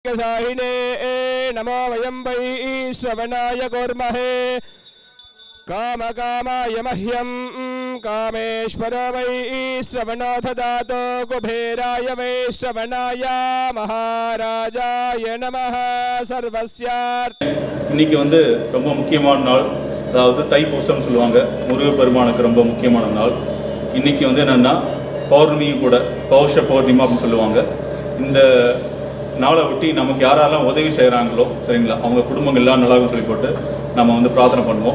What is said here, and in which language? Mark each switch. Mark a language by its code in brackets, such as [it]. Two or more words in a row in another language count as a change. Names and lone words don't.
[sa] साहिने नमो वयं वै श्रवणाय कुर्महे काम कामाय मह्यं कामेश्वर वै श्रवणो ददातु कुबेराय वै श्रवणाय महाराजाय नमः सर्वस्यार्थ। [ta] இன்னைக்கு வந்து ரொம்ப முக்கியமான நாள், அதாவது தைப்பூசம்னு சொல்லுவாங்க. முருகப்பெருமானுக்கு ரொம்ப முக்கியமான நாள். இன்னைக்கு வந்து என்னென்னா பௌர்ணமியும் கூட, பௌஷ பௌர்ணிமா அப்படின்னு சொல்லுவாங்க. இந்த நாளை ஒட்டி நமக்கு யாரெல்லாம் உதவி செய்கிறாங்களோ சரிங்களா, அவங்க குடும்பங்கள்லாம் நல்லாவும் சொல்லி போட்டு நம்ம வந்து பிரார்த்தனை பண்ணுவோம்.